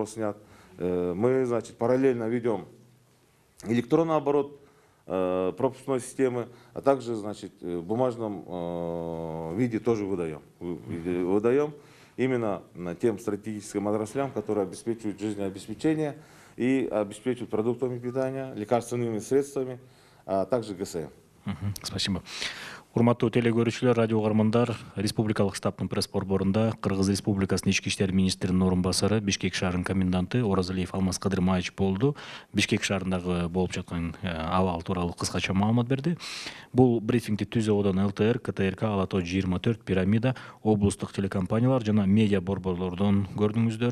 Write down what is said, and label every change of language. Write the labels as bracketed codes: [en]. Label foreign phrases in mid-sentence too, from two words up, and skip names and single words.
[ru] Мы, значит, параллельно ведем электронный оборот пропускной системы, а также, значит, в бумажном виде тоже выдаем именно тем стратегическим отраслям, которые обеспечивают жизнеобеспечение и обеспечивают продуктами питания, лекарственными средствами, а также ГСМ. Спасибо. [ky] Урматтуу телегөрүүчүлөр, радио угармандар, Республикалык штабтын пресс борборунда Кыргыз Республикасынын Ички иштер министринин орун басары, Бишкек шаарынын коменданты Оразалиев Алмаз Кадырмаевич болду. Бишкек шаарындагы болуп жаткан абал тууралуу кыскача маалымат берди. Бул брифингди Түз Оодон ЛТР, КТРК, Ала Тоо 24, Пирамида, облустук телекомпаниялар жана медиа борборлордон көрдүңүздөр.